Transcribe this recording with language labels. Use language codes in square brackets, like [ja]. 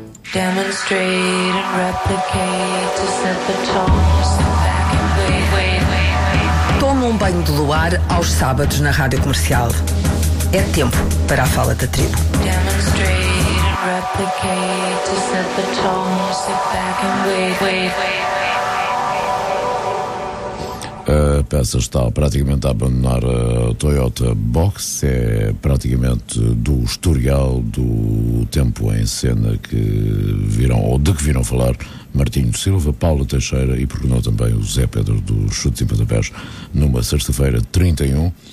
[en] Demonstrate and replicate to set the tone. [pt] Toma um banho de luar aos sábados na Rádio Comercial. É tempo para a Fala da Tribo. [en] Demonstrate and replicate to set the tone. Sit back and wait. [pt] A peça está praticamente a abandonar a Toyota Box, é praticamente do historial do tempo em cena que viram, ou de que viram falar, Martinho Silva, Paula Teixeira e, por não, também o Zé Pedro do Chute de Pontapés, numa sexta-feira 31,